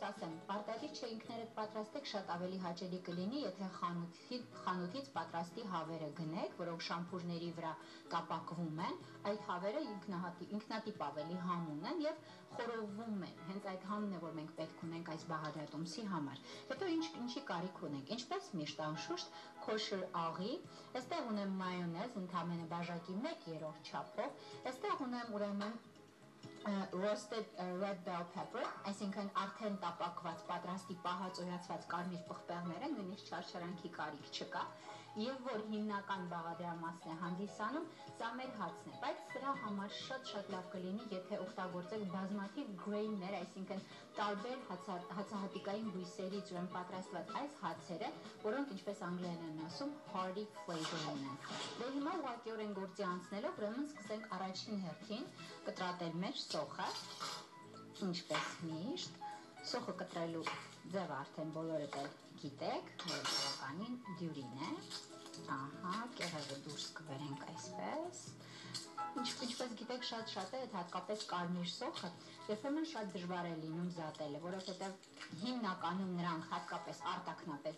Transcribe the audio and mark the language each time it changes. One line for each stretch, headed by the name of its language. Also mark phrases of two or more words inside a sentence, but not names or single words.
Armenian: ասեմ, պարտադիր չէ ինքներդ պատրաստեք, շատ ավելի հաճելի կլինի, եթե խանութից պատրաստի հավերը գնեք, որոնք շամփուրների վրա կապակվում են, այդ հավերը ինքնատիպ ավելի համուն են եւ խորովում են։ Հենց այդ համն է, որ մենք պետք ունենք այս բաղադրատոմսի համար։ Հետո ինչի կարիք ունենք։ Ինչպես միշտ անշուշտ kosher աղի, այստեղ ունեմ մայոնեզ, ընդամենը բաժակի 1/3 չափով, այստեղ ունեմ ուրեմն
English: roasted red bell pepper,
Armenian: այսինքն արդեն տապակված, պատրաստի պահածոյացված կարմիր պղպեղները, նույնիսկ չարչարանքի կարիք չկա, եւ որ հիմնական բաղադրամասն է հանդիսանում, սա մեր հացն է, բայց սրա համար շատ լավ կլինի, եթե օգտագործեք բազմաթիվ grain-ներ, այսինքն տարբեր հացահատիկային բույսերից ուրեմն պատրաստված այս հացերը, որոնք ինչպես անգլերեն են ասում,
English: hearty flavor
Armenian: ունեն։ Դե հիմա ուղղակիորեն գործի անցնելով, ուրեմն սկսենք առաջին հերթին կտրատել մեր սոխը, ինչպես միշտ, սոխը կտրելու ձևը արդեն բոլորդ էլ գիտեք, որ բավականին դյուրին է, ահա, կեղևը դուրս կբերենք այսպես, ինչպես գիտեք շատ է, հատկապես կարմիր սոխը, երբեմն շատ դժվար է լինում զատելը, որովհետև հիմնականում նրանք հատկապես արտաքնապես